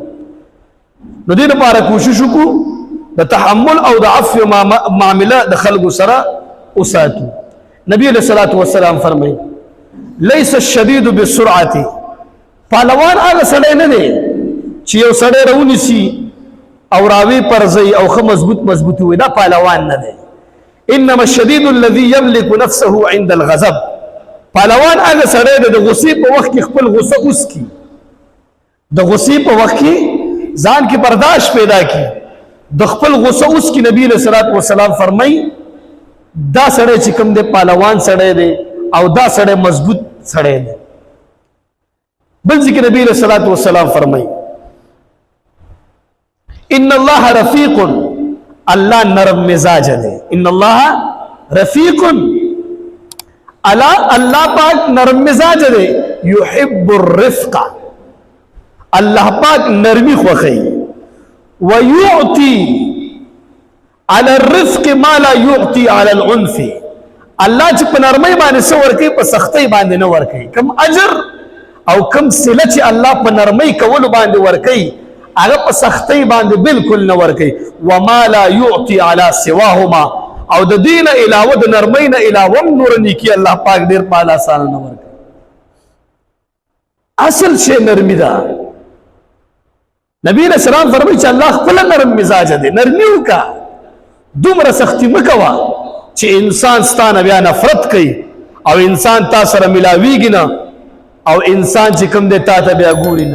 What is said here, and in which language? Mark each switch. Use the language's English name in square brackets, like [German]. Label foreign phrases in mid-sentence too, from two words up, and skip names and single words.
[Pashto] نو دې لپاره کوشش وکړو د تحمل او د عفو معامله د خلکو سره وساتو. نبی [Arabic] علیہ الصلوۃ والسلام [Pashto] فرمایي [Arabic] لیس الشدید بالسرعه، [Pashto] پهلوان هغه سړی نه دی چې یو سړی راونیسي او راوي پرځي او ښه مضبوط وي، دا پهلوان نه دی. [Arabic] انما الشدید الذي يملك نفسه عند الغضب، [Pashto] پهلوان هغه سړی دی د غصې په وخت کې خپل غصه اوسکي، د غصې په وخت کې ځان کې برداشت پیدا کی، د خپل غصه اوسکي. نبی [Arabic] علیہ الصلوۃ والسلام [Pashto] فرمایي دا سړی چې کوم دی پهلوان سړی دی او دا سړی مضبوط سړی دی. بل ذکر نبی [Arabic] علیہ الصلوۃ والسلام [Pashto] فرمایي [Arabic] ان الله رفیق، [Pashto] الله نرم مزاج دی. [Arabic] ان الله رفیق، [Pashto] الله پاک نرم مزاج دی. [Arabic] يحب الرفق، [Pashto] الله پاک نرمی خوښي. [Arabic] ويعطي على الرفق ما لا يعطي على العنف، [Pashto] الله چې په نرمۍ باندې څه ورکوي په سختۍ باندې نه ورکوي. کم اجر او کم صله چې الله په نرمۍ کولو باندې ورکوي هغه په سختۍ باندې بالکل نه ورکوي. [Arabic] وما لا يعطي على سواهما، [Pashto] او د دین علاوه د نرمۍ نه علاوه نور نیکی الله پاک ډیر په آسان نه ورکوي. اصل شی نرمی ده. نبی [Arabic] علیہ السلام [Pashto] فرمایي چې الله خپل نرم مزاج دی، نرمي وکړه، دومره سختی مه کوه چې انسان ستانه بیا نفرت کوي او انسان تا سره ملاویږي نه او انسان چې کوم دی تا ته بیا ګوري نه.